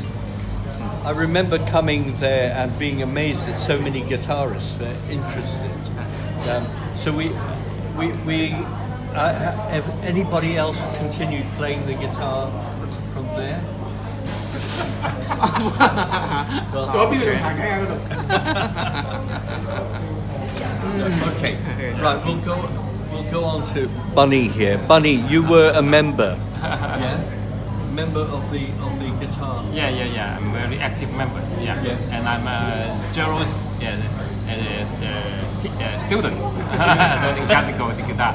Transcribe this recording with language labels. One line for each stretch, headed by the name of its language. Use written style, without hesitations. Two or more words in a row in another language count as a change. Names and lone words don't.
English: I remember coming there and being amazed at so many guitarists interested. So have anybody else continued playing the guitar from there? Well,
Cantonese: 左邊嗰度彈緊喺嗰度。
English: Okay, right. We'll go on to Bunny here. Bunny, you were a member. Yeah. Member of the guitar. Yeah. I'm very active members. Yeah. Yeah. And I'm Gerald's student learning classical guitar.